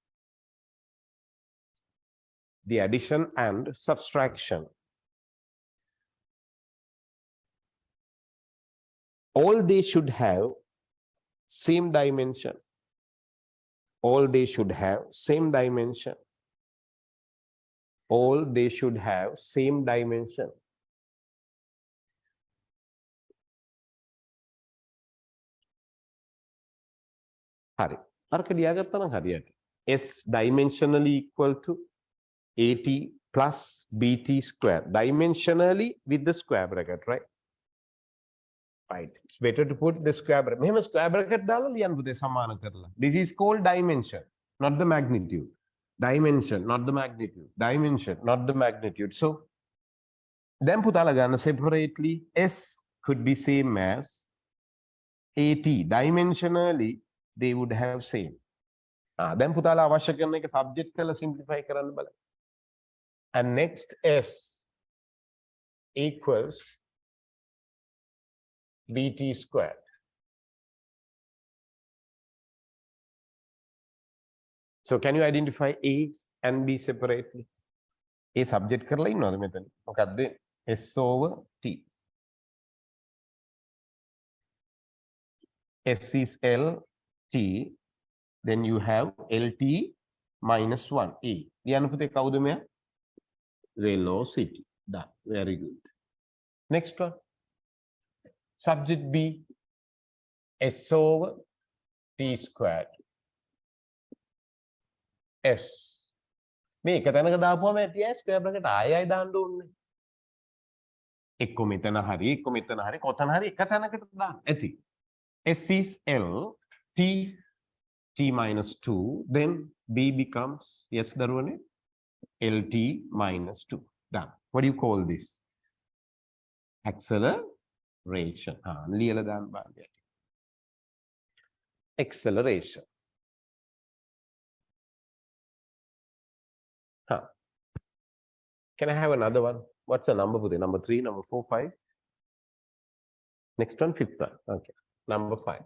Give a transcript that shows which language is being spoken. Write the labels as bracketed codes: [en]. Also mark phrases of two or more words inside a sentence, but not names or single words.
[en] All they should have same dimension. All they should have same dimension. All they should have same dimension. [si] හරි. අරක ලියාගත්තා නම් හරියට. [en] S dimensionally equal to AT plus BT square. Dimensionally with the square bracket, right? Right. It's better to put the square bracket. [si] මෙහෙම [en] square bracket [si] දාලා ලියන්න පුතේ සමාන කරලා. [en] This is called dimension, not the magnitude. Dimension, not the magnitude. Dimension, not the magnitude. So then [si] පුතාලා ගන්න [en] separately S could be same as AT. Dimensionally they would have same. [si] Then පුතාලා අවශ්‍ය කරන එක subject කරලා simplify කරන්න බලන්න. [en] And next S equals BT squared. So can you identify A and B separately? [si] A subject කරලා ඉන්නවද මෙතන? මොකද්ද? [en] S over T. S is L, T. Then you have LT minus 1, A. [si] ලියන්න පුතේ කවුද මෙයා? [en] Velocity. Done. Very good. Next one. Subject B. S over T squared. S. [si] මේක තැනක දාපුවම ඇති [en] square bracket [si] ආයෙ දාන්න ඕනේ. එක්ක මෙතන හරි එක්ක මෙතන හරි කොතන හරි එක තැනකට දාන්න ඇති. [en] S is L, T, T minus 2, then B becomes, yes දරුවනේ, LT minus 2. Done. What do you call this? Acceleration. [si] ලියලා දාන්න බලන්න. [en] Acceleration. Can I have another one? What's the number? Number 3, number 4, 5. Next one, 5th one. Okay. Number 5.